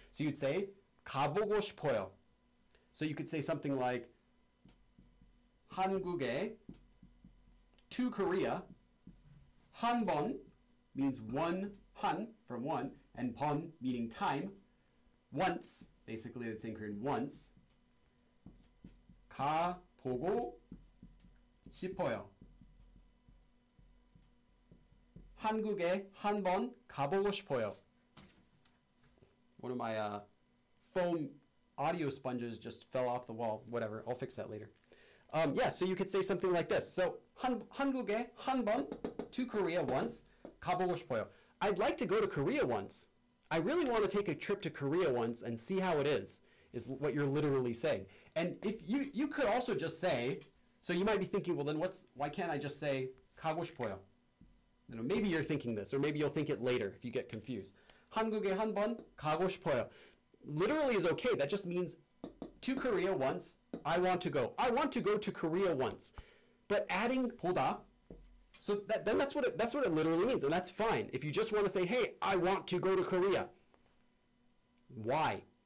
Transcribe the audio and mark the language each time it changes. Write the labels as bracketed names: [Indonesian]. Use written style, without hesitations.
[English] So you'd say, [Korean] 가보고 싶어요. [English] So you could say something like, 한국에, to Korea, 한 번 means one, han, from one, and 번 meaning time, once, basically it's in Korean, once, 가보고 싶어요. [Korean] 한국에 한 번 가보고 싶어요. [English] One of my foam audio sponges just fell off the wall. Whatever, I'll fix that later. So you could say something like this. [Korean] So 한국에 한 번, [English] to Korea once, [Korean] 가보고 싶어요. [English] I'd like to go to Korea once. I really want to take a trip to Korea once and see how it is what you're literally saying. And if you could also just say, so you might be thinking, well then why can't I just say [Korean] 가고 싶어요? [English] Maybe you're thinking this, or maybe you'll think it later if you get confused. [Korean] 한국에 한 번 가고 싶어요. [English] Literally is okay. That just means to Korea once. I want to go. I want to go to Korea once. But adding 보다, so then that's what it literally means, and that's fine. If you just want to say, hey, I want to go to Korea. Why?